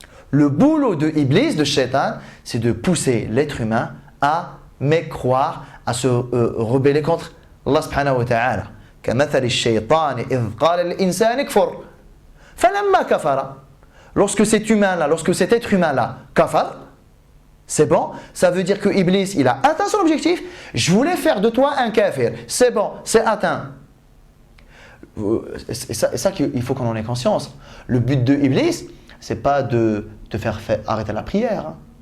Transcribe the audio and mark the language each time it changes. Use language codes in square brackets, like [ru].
[fr] Le boulot de Iblis, de Shaitan, c'est de pousser l'être humain à mécroire, à se rebeller contre Allah subhanahu wa ta'ala. [ar] كمثل الشيطان إذ قال للإنسان كفر فلما كفر. [fr] Lorsque cet humain-là, lorsque cet être humain-là kafar, c'est bon, ça veut dire que Iblis, il a atteint son objectif. Je voulais faire de toi un kafir. C'est bon, c'est atteint. C'est ça qu'il faut qu'on en ait conscience. Le but de Iblis, c'est pas de te faire arrêter la prière.